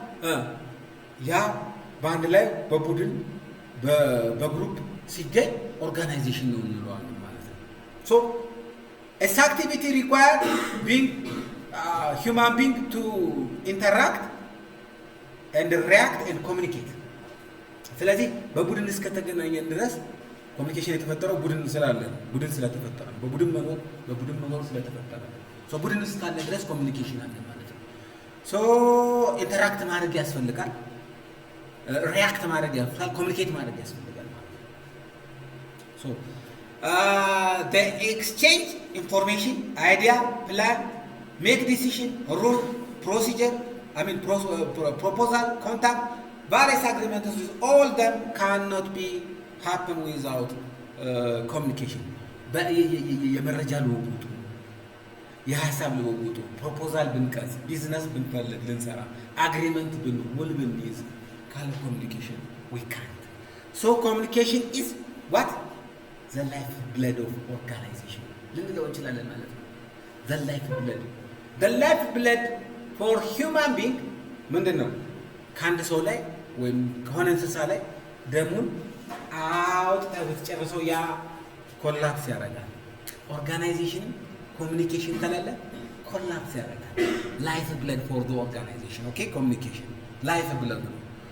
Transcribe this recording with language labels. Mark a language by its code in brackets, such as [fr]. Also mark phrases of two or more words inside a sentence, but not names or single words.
[am] ያ በአንድ ላይ በቡድን በግሩፕ ሲገኝ ኦርጋናይዜሽን ነው እንለዋለን ማለት ነው። [en] so its activity required being human being to interact and react and communicate. [am] ስለዚህ በቡድን እስከተገናኘን ድረስ ኮሚኒኬሽን የተፈጠረው ቡድን ስላለ ቡድን ስለተፈጠረ በቡድን መኖር ስለተፈጠረ so ቡድን እስካለ ድረስ ኮሚኒኬሽን አለ ማለት ነው። so ኢንተራክት ማድረግ ያስፈልጋል፣ ሪአክት ማድረግ ያስፈልጋል፣ ኮሚኒኬት ማድረግ ያስፈልጋል ማለት ነው። [en] so the exchange information, idea, plan, make decision, rule, procedure, proposal, contact, various agreements with all them cannot be happen without communication. [am] የመረጃ ልውውጡ፣ የሀሳብ ልውውጡ፣ ፕሮፖዛል ብንቀርጽ፣ ቢዝነስ ብንፈልግ ልንሰራ፣ አግሪመንት ውል ብንይዝ ካለ ኮሚኒኬሽን [en] we can't. so communication is what? the life blood of organization [am] ልንለው እንችላለን ማለት ነው። [en] the life blood for human being [am] ምንድን ነው? ከአንድ ሰው ላይ ወይም ከሆነ እንስሳ ላይ ደሙን አውጥተህ ብትጨርሰው ያ ኮላፕስ ያደርጋል። ኦርጋናይዜሽን ኮሚኒኬሽን ከሌለ ኮላፕስ ያደርጋል። [en] life blood for the organization okay። [am] ኮሚኒኬሽን [en] life blood [am] ነው።